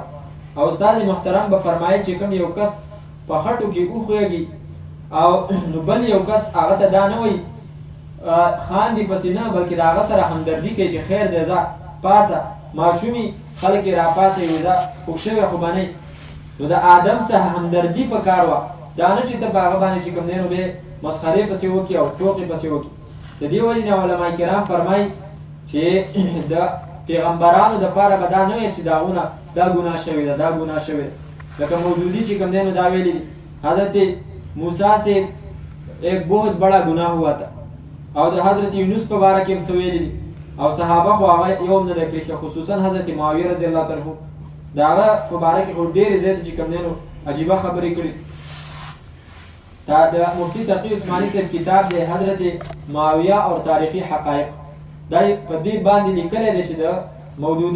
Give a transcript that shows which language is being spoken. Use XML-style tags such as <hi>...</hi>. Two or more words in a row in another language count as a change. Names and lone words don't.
<ps>او استاد محترم به فرمایي چې کوم یو کس په خټو کې وښویږي او نو بل یو کس هغه ته دا نه وایي خاندي پسې نه بلکې د هغه سره همدردي کوي چې خیر دی ځه پاسه ماشومي خلک یې راپاسه یې ځه خوږ شوی خو به نه نو د آدم څخه همدردي په کار وه، دا نه چې ته په هغه باندې چې کوم دی نو بیا مسخرې پسې وکړي او ټوقې پسې وکړي. د دې وجې نه علما کرام فرمایي چې د پیغمبرانو دپاره به دا نه وي چې داغونه دا ګناه شوې ده دا ګناه شوې ده، لکه مودودي چې کوم دی نو دا ویلي دي</ps> <ur>حضرت موسی سے ایک بہت بڑا گناہ ہوا تھا</ur> <ps>او د حضرت یونس په باره کې هم څه ویلي دي او صحابه خو هغه یو هم نه ده کړي، خصوصا حضرت معاویه</ps> <ar>رضی الله عنه</ar> <ps>د هغه په باره کې خو ډېرې زیاتې چې کوم دی نو عجیبه خبرې کړي. دا د مفتی تقی عثماني صاحب کتاب دی حضرت معاویه اور تاریخي حقایق، دا په دې باندې لیکلی دی چې د مودودي</ps>